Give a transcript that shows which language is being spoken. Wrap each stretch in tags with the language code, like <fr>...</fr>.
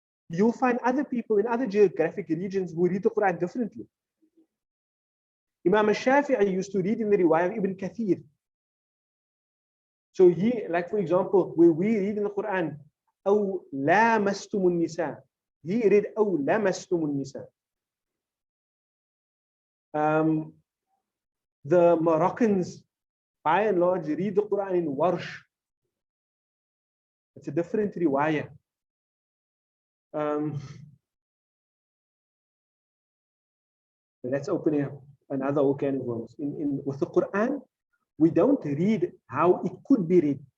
<en>You'll find other people in other geographic regions who read the Quran differently. Imam al-Shafi'i used to read in the riwayah of Ibn Kathir. So he, like for example, where we read in the Quran,</en> <ar>أَوْ لَامَسْتُمُ النِّسَاءِ. He read أَوْ لَمَسْتُمُ النِّسَاءِ.</ar> <en>The Moroccans, by and large, read the Quran in Warsh. It's a different riwayah. That's opening up another whole can of worms. With the Quran, we don't read how it could be read.</en>